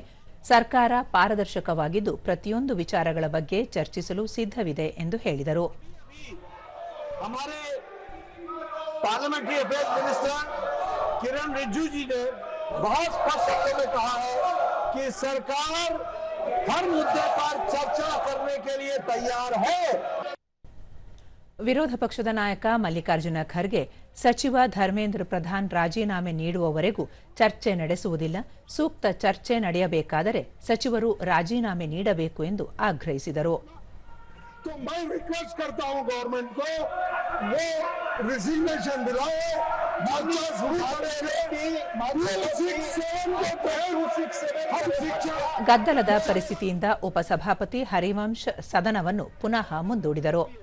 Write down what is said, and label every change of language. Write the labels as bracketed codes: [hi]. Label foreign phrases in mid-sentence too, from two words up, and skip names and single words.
[kn] ಸರ್ಕಾರ ಪಾರದರ್ಶಕವಾಗಿದ್ದು ಪ್ರತಿಯೊಂದು ವಿಚಾರಗಳ ಬಗ್ಗೆ ಚರ್ಚಿಸಲು ಸಿದ್ಧವಿದೆ ಎಂದು ಹೇಳಿದರು. [en] parliamentary affairs minister [hi] किरण रिजिजू जी ने बहुत स्पष्ट शब्दों में कहा है कि सरकार हर मुद्दे पर चर्चा करने के लिए तैयार है. [kn] ವಿರೋಧ ಪಕ್ಷದ ನಾಯಕ ಮಲ್ಲಿಕಾರ್ಜುನ ಖರ್ಗೆ ಸಚಿವ ಧರ್ಮೇಂದ್ರ ಪ್ರಧಾನ್ ರಾಜೀನಾಮೆ ನೀಡುವವರೆಗೂ ಚರ್ಚೆ ನಡೆಸುವುದಿಲ್ಲ, ಸೂಕ್ತ ಚರ್ಚೆ ನಡೆಯಬೇಕಾದರೆ ಸಚಿವರು ರಾಜೀನಾಮೆ ನೀಡಬೇಕು ಎಂದು ಆಗ್ರಹಿಸಿದರು. ಗದ್ದಲದ ಪರಿಸ್ಥಿತಿಯಿಂದ ಉಪಸಭಾಪತಿ ಹರಿವಂಶ್ ಸದನವನ್ನು ಪುನಃ ಮುಂದೂಡಿದರು.